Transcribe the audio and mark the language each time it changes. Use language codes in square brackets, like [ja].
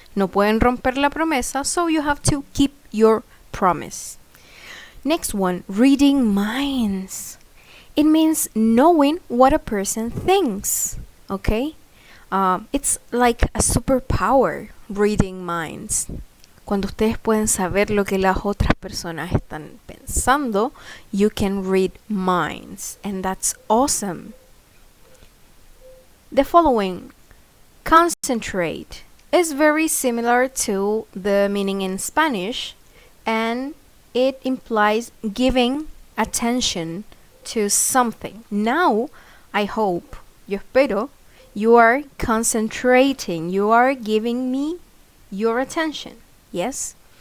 [es] No pueden romper la promesa, [en] so you have to keep your promise. Next one, reading minds. It means knowing what a person thinks. Okay? It's like a superpower, reading minds. [es] Cuando ustedes pueden saber lo que las otras personas están pensando, [en] you can read minds, and that's awesome. The following, concentrate, is very similar to the meaning in Spanish, and it implies giving attention to something. Now, I hope, [es] yo espero, [en] you are concentrating, you are giving me your attention. Yes?